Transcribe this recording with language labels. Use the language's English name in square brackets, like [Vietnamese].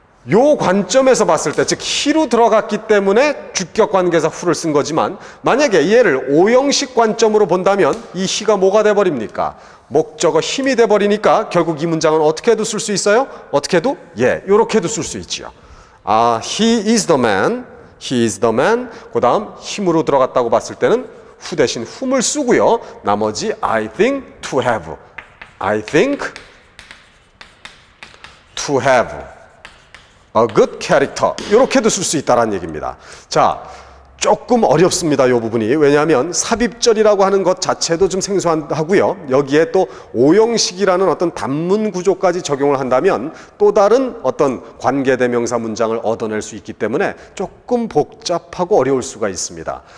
[Korean] 요 관점에서 봤을 때, 즉 he로 들어갔기 때문에 주격 관계사 who를 쓴 거지만, 만약에 얘를 오형식 관점으로 본다면 이 he가 뭐가 돼버립니까? 목적어 힘이 돼버리니까 결국 이 문장은 어떻게 해도 쓸 수 있어요? 어떻게 해도? 예, 요렇게도 쓸 수 있지요. [English] he is the man, he is the man. [Korean] 그 다음 힘으로 들어갔다고 봤을 때는 who 대신 whom을 쓰고요. 나머지 [English] I think to have, I think to have a good character. [Korean] 이렇게도 쓸 수 있다는 얘기입니다. 자, 조금 어렵습니다. 이 부분이. 왜냐하면 삽입절이라고 하는 것 자체도 좀 생소하고요. 여기에 또 오형식이라는 어떤 단문 구조까지 적용을 한다면 또 다른 어떤 관계대명사 문장을 얻어낼 수 있기 때문에 조금 복잡하고 어려울 수가 있습니다.